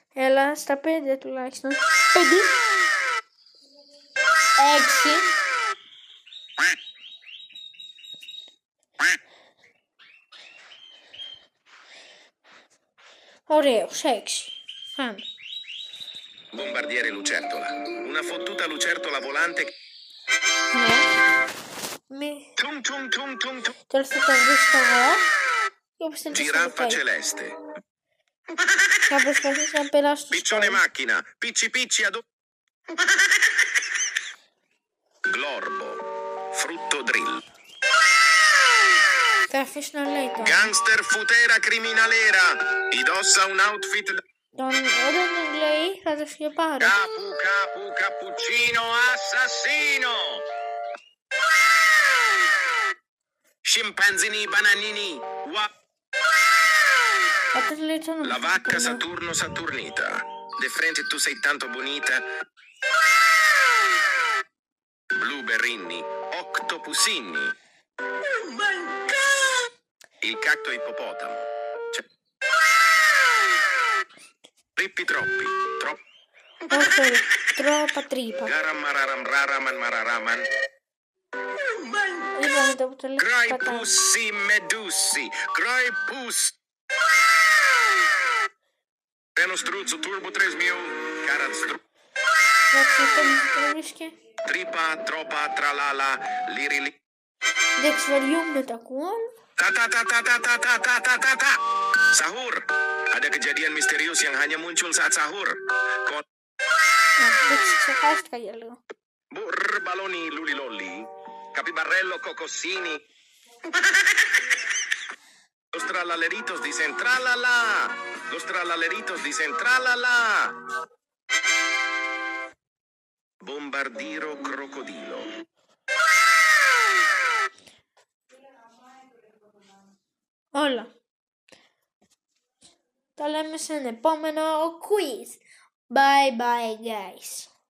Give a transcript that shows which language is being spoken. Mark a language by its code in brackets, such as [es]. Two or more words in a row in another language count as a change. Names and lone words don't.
[el] αλλά στα 5 τουλάχιστον. 5. 6. Ωραίος, 6. Πάμε. [it] Bombardiere lucertola. Una fottuta lucertola volante. Tum tum tum tum tum. [el] Τώρα θα τα βρίσκω εγώ. Και όπως την [it] Giraffa celeste. [el] θα προσπαθήσω να περάσω στο [it] Piccione macchina. Picci picci ad... Glorbo. Frutto drill. [el] Θα αφήσω να λέει τώρα. [it] Gangster futera criminalera. Indossa un outfit... [el] Όταν τον λέει θα το σκεπάρω. [it] Capu capu cappuccino assassino. Scimpanzini bananini. [el] Όταν λέει το όνομα. [it] La vacca Saturno Saturnita. [es] De frente [it] tu sei tanto bonita. Blueberrini. Octopusini. [en] Oh my God! [it] Il cacto ippopotamo. Trippi troppi. Troppi. [el] Όχι, τρόπα τρύπα. Garam mararam raraman mararaman. Είπαμε το που το λέει [it] Grai [el] πατά. [it] pussi medusi. Grai pussi. Piano struzzo turbo 3000. Carat struzzo. [el] Εντάξει, αυτό μου το βρίσκε. [it] Tripa tropa tralala. Liri li. [el] Εντάξει, βαριούμαι τα ακούω. Ta ta ta ta ta ta ta ta ta ta ta. [id] Sahur. Ada kejadian misterius yang hanya muncul saat sahur. [el] Εντάξει, ξεχάστηκα για λίγο. [it] Burr baloni luli lolli. Capibarrello cocossini. [es] Los tralaleritos dicen tralala. Los tralaleritos dicen tralala. [it] Bombardiro crocodilo. [el] Όλα. Τα λέμε σε ένα επόμενο quiz. [en] Bye bye guys.